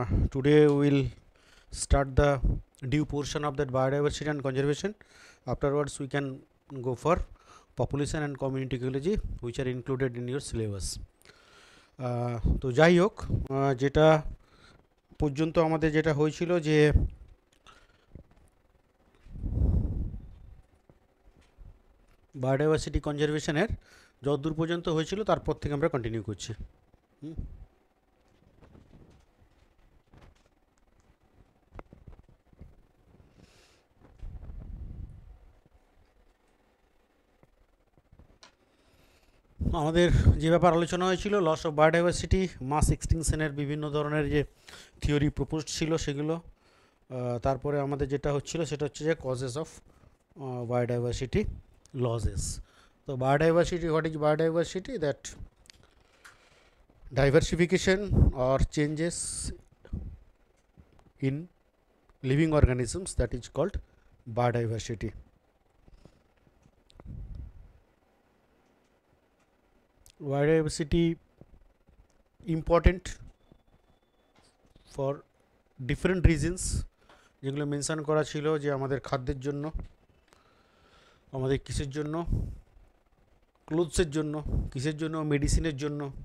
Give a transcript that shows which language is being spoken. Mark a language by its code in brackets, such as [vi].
[en] Today we will start the due portion of that biodiversity and conservation. Afterwards we can go for population and community ecology, which are included in your syllabus. [bn] তো যাই হোক, যেটা পর্যন্ত আমাদের যেটা হয়েছিল যে বায়োডাইভার্সিটি কনজারভেশনের যতদূর পর্যন্ত হয়েছিল তারপর থেকে আমরা কন্টিনিউ করছি। আমাদের যে ব্যাপার আলোচনা হয়েছিল লস অফ বায়োডাইভার্সিটি, মাস এক্সটিংশনের বিভিন্ন ধরনের যে থিওরি প্রপোজড ছিল সেগুলো, তারপরে আমাদের যেটা হচ্ছিল সেটা হচ্ছে যে কজেস অফ বায়োডাইভার্সিটি লসেস। তো biodiversity, what is biodiversity? [en] That diversification or changes in living organisms, that is called biodiversity. Biodiversity important for different reasons, [bn] যেগুলো মেনশন করা ছিল যে আমাদের খাদ্যের জন্য, আমাদের কিসের জন্য, ক্লোথসের জন্য, কিসের জন্য, মেডিসিনের জন্য।